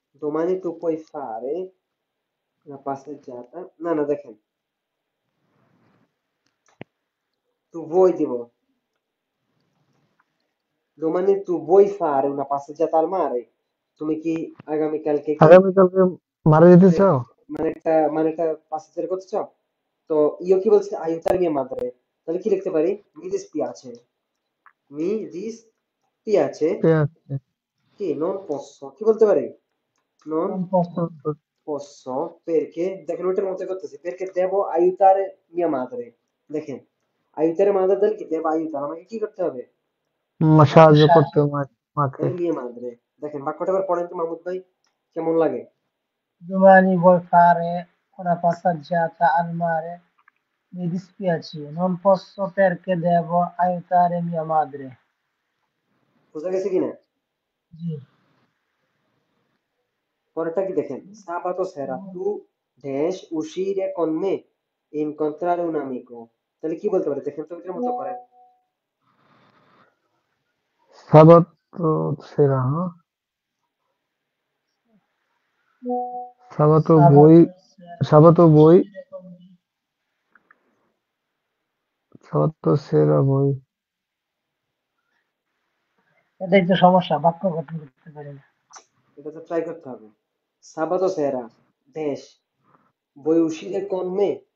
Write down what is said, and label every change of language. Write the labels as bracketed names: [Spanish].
[Italian] domani tu puoi fare una passeggiata, [Bangla] না না দেখেন [Italian] tu vuoi [Bangla] দিব, [Italian] domani tu vuoi fare una passeggiata al mare, [Bangla] তুমি কি আগামীকালকে কি আগামীকালকে মারা যেতে চাও? মানে একটা passeggiata করতে চাও? তো ইও কি বলছে [Italian] aiutare mia madre, [Bangla] তাহলে কি লিখতে পারি [Italian] mi dispiace, mi dispiace [Bangla] ঠিক আছে, কি [Italian] non posso, [Bangla] কি বলতে পারি [Italian] non non posso, posso perché, [Bangla] দেখেন ওইটার মতো করতেছি [Italian] perché devo aiutare mia madre। [Bangla] দেখেন [Italian] aiutare madre [Bangla] তাহলে কি [Italian] devo aiutare, [Bangla] আমাকে কি করতে হবে সাহায্য [Italian] lasciare, [Bangla] করতে হবে মাকে। তাহলে [Italian] mia madre। [Bangla] দেখেন বাক্যটা এবার পড়েন তো মাহমুদ ভাই, কেমন লাগে? [Italian] domani vuoi fare una passeggiata al mare? Mi dispiace, non posso perché devo aiutare mia madre. [Bangla] বোঝা গেছে কিনা? [Italian] Sì, [Bangla] পরেরটা কি দেখেন [Italian] sabato sera tu dash uscire con me e incontrare un amico, [Bangla] তাহলে কি বলতে পারে দেখেন তো ওইটার মতো করেন। [Italian] সাবাত সেরা, [Bangla] হ্যাঁ? [Italian] সাবাতো বই Sabato sera সাবাতো বই uscire con me. সাবাতো সেরা বই [Bangla] এটাই তো সমস্যা, বাক্য গঠন করতে পারি না। এটা তো ট্রাই করতে হবে। [Italian] সাবাতো সেরা দেশ voi uscire con me